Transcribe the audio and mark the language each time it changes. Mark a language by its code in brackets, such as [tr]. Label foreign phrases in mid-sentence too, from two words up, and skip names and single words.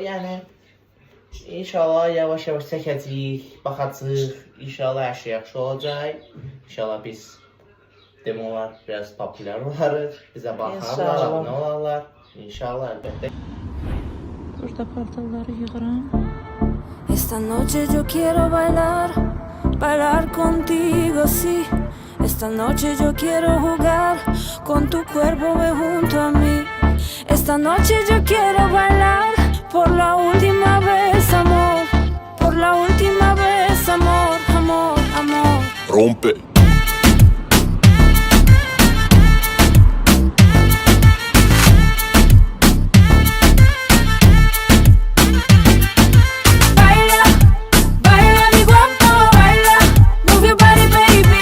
[az] Yəni İnşallah yavaş-yavaş çəkəcəyik, baxacağıq. İnşallah hər şey yaxşı olacaq. İnşallah biz demək olar biraz populyar olarıq. Bizə baxarlar, İnşallah. abunə olarlar. İnşallah əlbəttə. Burada paltarları yığıram. [es] Esta noche yo quiero bailar, bailar contigo, sí. Esta noche yo quiero jugar con tu cuerpo, ve junto a mí. Esta noche yo quiero bailar por la última vez, amor. Por la última vez, amor, amor, amor. Rompe. Baila, baila mi guapo, baila, [en] move your body, baby.